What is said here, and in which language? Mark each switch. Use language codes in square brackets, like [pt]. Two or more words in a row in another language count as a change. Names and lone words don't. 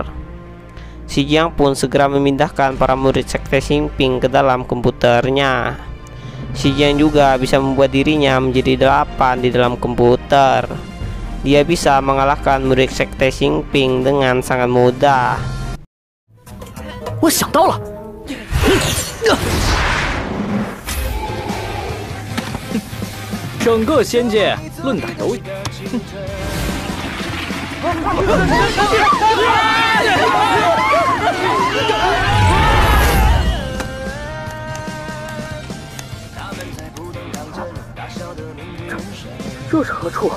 [id] Si Jiang pun segera memindahkan para murid sekte Xingping ke dalam komputernya. Si Jiang juga bisa membuat dirinya menjadi 8 di dalam komputer. Dia bisa mengalahkan murid sekte Xingping dengan sangat mudah. [zh] 我想到了，整个仙界论打都赢。这是何处？